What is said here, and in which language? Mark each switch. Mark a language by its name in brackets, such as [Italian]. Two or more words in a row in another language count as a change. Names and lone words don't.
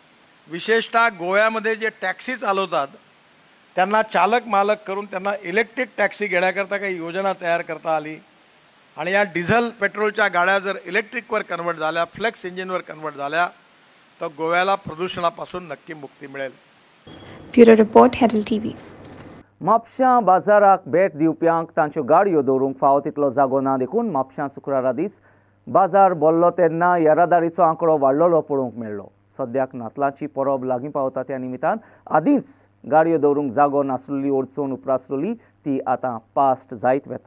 [Marathi] विशेषतः गोव्यामध्ये जे टॅक्सी चालवतात त्यांना चालक मालक करून त्यांना इलेक्ट्रिक टॅक्सी घेण्याकरता काही योजना तयार करता आली आणि या डिझेल पेट्रोलच्या गाड्या जर इलेक्ट्रिकवर कन्वर्ट झाल्या, फ्लेक्स इंजिनवर कन्वर्ट झाल्या तर गोव्याला प्रदूषणापासून नक्की मुक्ती मिळेल। [English] bureau report, Herald TV. [Konkani] म्हापशां बाजाराक भेट दिवप्यांक तांच्यो गाडयो दवरूंक फावो तितलो जागो ना देखून म्हापशां शुक्रारा दीस बाजार भरलो तेन्ना येरादारीचो आंकडो वाडलेलो पळोवंक मेळ्ळो। सद्याक नातलांची परब लागीं पावता त्या निमितान आदींच गाडयो दवरूंक जागो नासलेली अडचण उप्रासलेली ती आतां पास्ट जायत वता।